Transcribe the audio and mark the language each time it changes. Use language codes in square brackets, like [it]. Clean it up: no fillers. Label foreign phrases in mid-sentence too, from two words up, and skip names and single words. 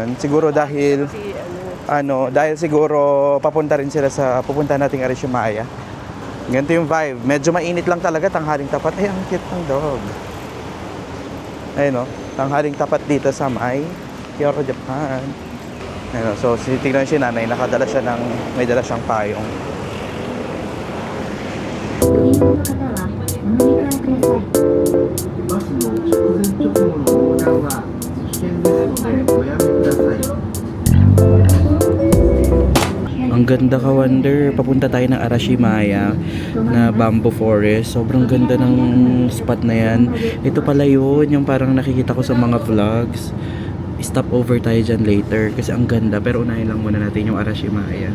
[tl] Siguro dahil dahil siguro papunta rin sila sa pupunta nating Arishimaya. Ganito yung vibe. Medyo mainit lang talaga, tanghaling tapat. Ay, ang cute ng dog. Ayun, tanghaling tapat dito sa Kyoto, Japan. Ayun, so tingnan si nanay, may dala siyang payong. [ja] バスの直前直後の横断は危険ですのでおやめください。 [tl] Ang ganda ka, Wonder. Papunta tayo ng Arashimaya na bamboo forest. Sobrang ganda ng spot na yan. Ito pala yun, yung parang nakikita ko sa mga vlogs. [en] Stop over [tl] tayo dyan later kasi ang ganda. Pero unahin lang muna natin yung Arashimaya.